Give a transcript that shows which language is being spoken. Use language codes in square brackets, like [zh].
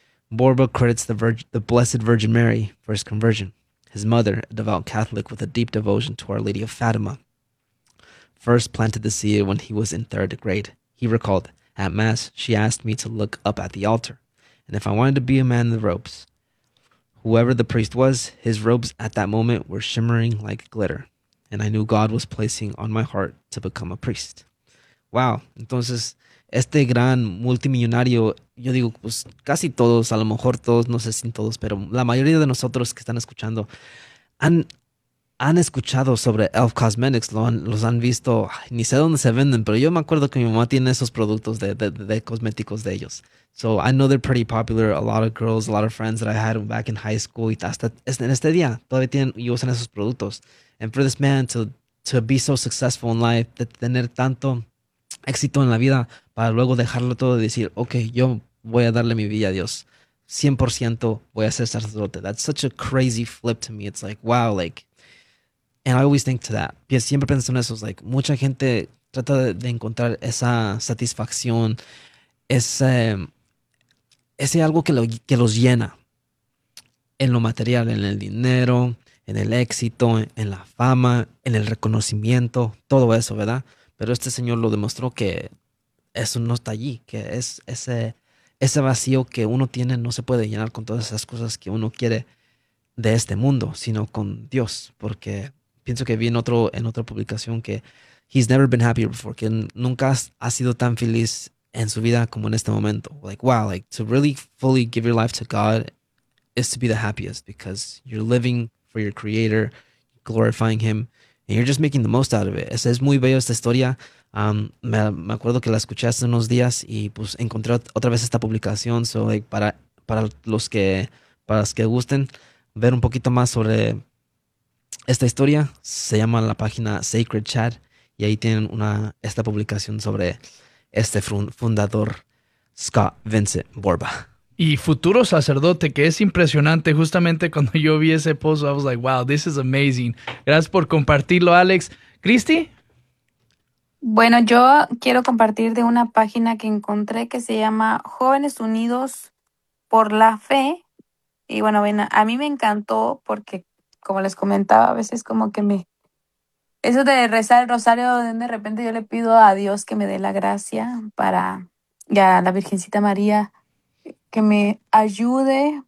[en] Borba credits the Blessed Virgin Mary for his conversion, his mother, a devout Catholic with a deep devotion to Our Lady of Fatima, first planted the seed when he was in third grade. He recalled, "At Mass, she asked me to look up at the altar, and if I wanted to be a man in the robes. Whoever the priest was, his robes at that moment were shimmering like glitter, and I knew God was placing on my heart to become a priest." [es] Wow, entonces. Este gran multimillonario, yo digo, pues casi todos, a lo mejor todos, no sé si todos, pero la mayoría de nosotros que están escuchando han escuchado sobre Elf Cosmetics, los han visto, ni sé dónde se venden, pero yo me acuerdo que mi mamá tiene esos productos de cosméticos de ellos. [en] So I know they're pretty popular, a lot of girls, a lot of friends that I had back in high school, [es] y hasta en este día todavía tienen y usan esos productos. [en] And for this man to be so successful in life, [es] de tener tanto éxito en la vida, para luego dejarlo todo y decir, ok, yo voy a darle mi vida a Dios. 100% voy a ser sacerdote. [en] That's such a crazy flip to me. It's like, wow, like, and I always think to that. [es] Siempre pienso en eso. Es like, mucha gente trata de encontrar esa satisfacción, ese algo que los llena en lo material, en el dinero, en el éxito, en la fama, en el reconocimiento, todo eso, ¿verdad? Pero este señor lo demostró que eso no está allí, que es ese vacío que uno tiene no se puede llenar con todas esas cosas que uno quiere de este mundo, sino con Dios, porque pienso que vi en otra publicación que [en] he's never been happier before, [es] que nunca ha sido tan feliz en su vida como en este momento. [en] Like, wow, like to really fully give your life to God is to be the happiest because you're living for your creator, glorifying him. And you're just making the most out of it. [es] Es muy bello esta historia. Me acuerdo que la escuché hace unos días y pues encontré otra vez esta publicación. So, like, para los que gusten ver un poquito más sobre esta historia, se llama la página Sacred Chad y ahí tienen esta publicación sobre este fundador, Scott Vincent Borba. Y futuro sacerdote, que es impresionante. Justamente cuando yo vi ese post, [en] I was like, wow, this is amazing. [es] Gracias por compartirlo, Alex. ¿Christy? Bueno, yo quiero compartir de una página que encontré que se llama Jóvenes Unidos por la Fe. Y bueno, ven, a mí me encantó porque, como les comentaba, a veces como que me. Eso de rezar el rosario, de repente yo le pido a Dios que me dé la gracia para. Y a la Virgencita María que me ayude